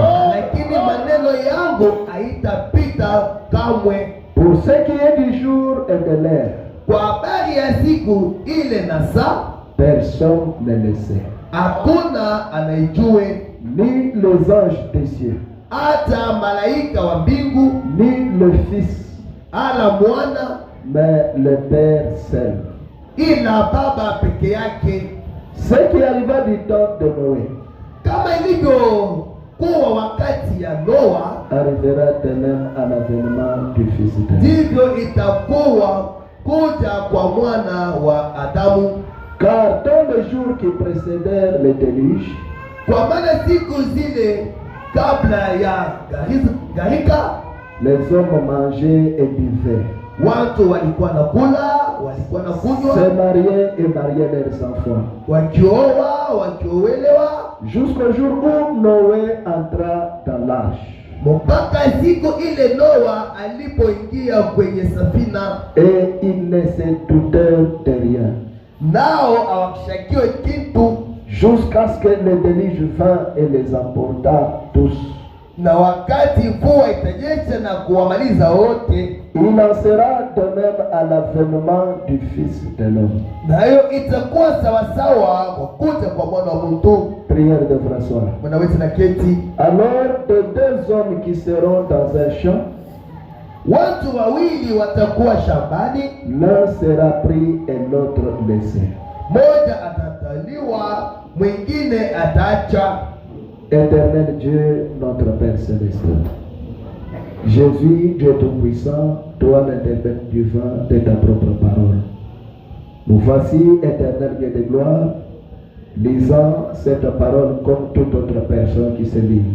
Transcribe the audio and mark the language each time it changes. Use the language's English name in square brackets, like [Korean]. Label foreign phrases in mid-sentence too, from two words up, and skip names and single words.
[Swahili] lakini maneno yangu haitapita kamwe. [French] Pour ce qui est du jour et de l'heure, [Swahili] Kwa habari ya siku ile na saa, [French] personne ne le sait, [Swahili] hakuna anaijue, [French] ni les anges des cieux, [Swahili] hata malaika wa mbingu, [French] ni le Fils, [Swahili] ala mwana, [French] mais le Père seul. [Swahili] ila Baba peke yake. [French] Ce qui arriva du temps de Noé [Swahili] Kama ilivyokuwa wakati ya Noa, [French] arrivera de même à l'avènement du Fils de l'homme. [Swahili] ndivyo itakuwa kuja kwa mwana wa Adamu. [French] Car dans les jours qui précédèrent le déluge, [Swahili] Kwa maana siku zile kabla ya gharika, [French] les hommes mangeaient et buvaient, [Swahili] watu walikuwa na kula, walikuwa na [French] se [Swahili] kunywa, [French] mariaient et mariaient leurs enfants, [Swahili] wakioa, wakiowelewa, [French] jusqu'au jour où Noé entra dans l'arche. [Swahili] mpaka siku ile Noa alipoingia kwenye safina, [French] Et ils ne se doutèrent de rien, [Swahili] nao hawakushakiwe kitu, [French] jusqu'à ce que le déluge vint et les emporta tous. [Swahili] na wakati mvua itanyesha na kuwamaliza wote. [French] Il en sera de même à l'avènement du Fils de l'homme. [Swahili] Nayo itakuwa sawasawa kwa kuja kwa mwana wa mtu. [French] Prière de François. [Swahili] Mwana wetu na keti. [French] Alors de deux hommes qui seront dans un champ, [Swahili] Watu wawili watakuwa shambani, [French] l'un sera pris et l'autre laissé. [Swahili] Mmoja atataliwa, mwingine ataacha. [French] Éternel Dieu, notre Père Céleste, Jésus, Dieu Tout-Puissant, toi l'interprète divin de ta propre parole. Nous voici, éternel Dieu de gloire, lisant cette parole comme toute autre personne qui se lit.